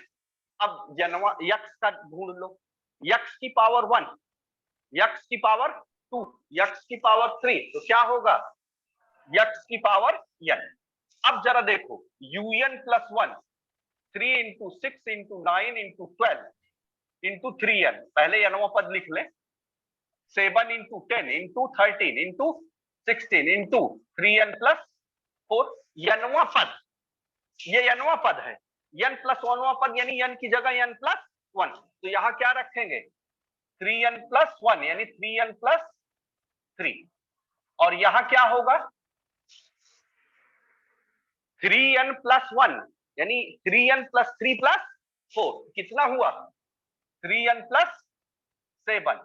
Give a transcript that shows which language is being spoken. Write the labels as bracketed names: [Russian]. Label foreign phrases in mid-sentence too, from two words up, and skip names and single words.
[Hindi] अब जनवा यक्स का ढूंढ लो, यक्स की पावर 1, यक्स की पावर 2, यक्स की पावर 3, तो क्या होगा यक्स की पावर n। अब जरा देखो un plus 1, 3 into 6 into 9 into 12 into 3n, पहले यनवा पद लिख ले, 7 into 10 into 13 into 16 into 3n plus 4, यनवा पद, ये यनवा पद है, n प्लस वनवा पद यानी n की जगह n प्लस 1, तो यहां क्या रखेंगे 3n प्लस 1 यानी 3n प्लस 3, और यहां क्या होगा 3n प्लस 1 यानी 3n प्लस 3 प्लस 4, कितना हुआ 3n प्लस 7।